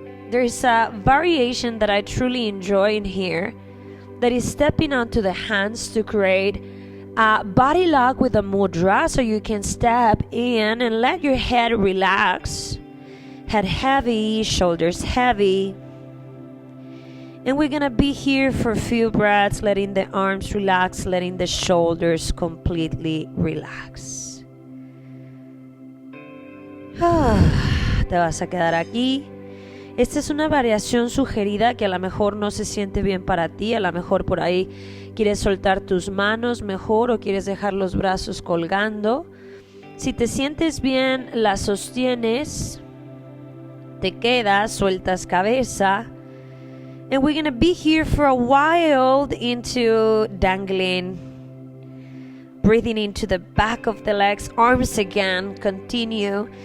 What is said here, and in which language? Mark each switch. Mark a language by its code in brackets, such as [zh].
[en] There is a variation that I truly enjoy in here, that is stepping onto the hands to create a body lock with a mudra, so you can step in and let your head relax. Head heavy, shoulders heavy. And we're gonna be here for a few breaths, letting the arms relax, letting the shoulders completely relax. [es] Te vas a quedar aquí. Esta es una variación sugerida que a lo mejor no se siente bien para ti. A lo mejor por ahí quieres soltar tus manos mejor o quieres dejar los brazos colgando. Si te sientes bien, la sostienes, te quedas, sueltas cabeza. [en] And we're going to be here for a while into dangling. Breathing into the back of the legs, arms again, continue.